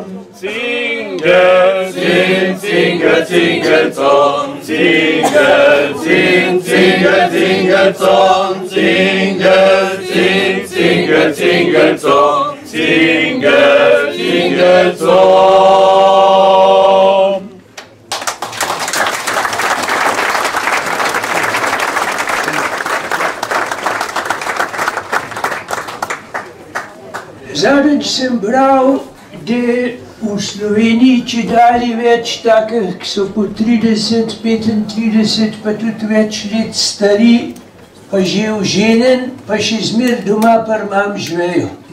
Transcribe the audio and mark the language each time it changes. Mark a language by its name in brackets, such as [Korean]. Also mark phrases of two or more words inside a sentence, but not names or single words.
[Slovenian] Tingle, tin, tingle, tingle, song, tingle, tin, tingle, tingle, song, tingle, tin, tingle, tingle, song, tingle, tingle, song. Zadnjič sem bral, da v Sloveniji čedalje več takih, ki so po 30, 35 pa tudi več let stari, pa že oženjen, pa še zmer doma pri mam živejo.